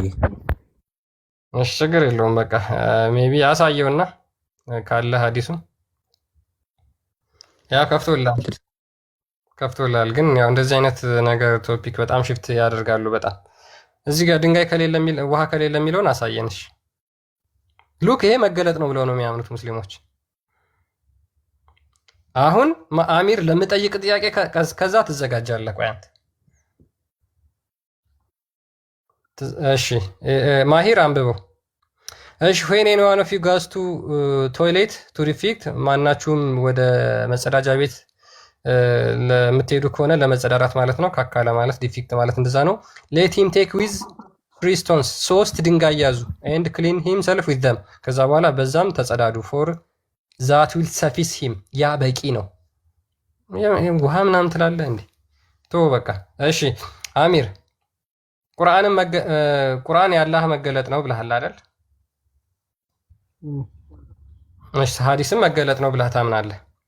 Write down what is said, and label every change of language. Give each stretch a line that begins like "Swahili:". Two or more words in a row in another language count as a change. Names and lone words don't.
Amharic: እሺ ችግር የለውም። በቃ ሜቢ አሳየውና ካለ ሐዲሱ ያ ከፍቶላል። ግን ያው እንደዚህ አይነት ነገር ቶፒክ በጣም ሽፍት ያደርጋሉ። በጣም እዚህ ጋር ድንጋይ ከሌለ ውሃ ከሌለ የሚለውን አሳየንሽ። ሉክ ይሄ መገለጥ ነው ብለው ነው የሚያምኑት ሙስሊሞች። አሁን አሚር ለምጠይቅ ጥያቄ ከዛ ትዘጋጃለህ። ቆይ አንተ እሺ ማሂር አንብበው። እሺ
English: when anyone of you goes to toilet to defect
Amharic: ማናችሁም ወደ መጸዳጃ ቤት ለምትሄዱ ከሆነ ለመጸዳዳት ማለት ነው። ካካለ ማለት ዲፊክት ማለት እንደዛ ነው።
English: let him take with 3 stones
Amharic: 3 ድንጋይ ያዙ
English: and clean himself with them
Amharic: ከዛ በኋላ በዛም ተጸዳዱ
English: for that will suffice him
Amharic: ያ በቂ ነው። ውሃ ምናምን ትላለህ እንዴ? ቶ በቃ እሺ አሚር ቁርአን የአላህ መገለጥ ነው ብለሃል አይደል? እሺ ሐዲስም መገለጥ ነው ብለህ ታምናለህ?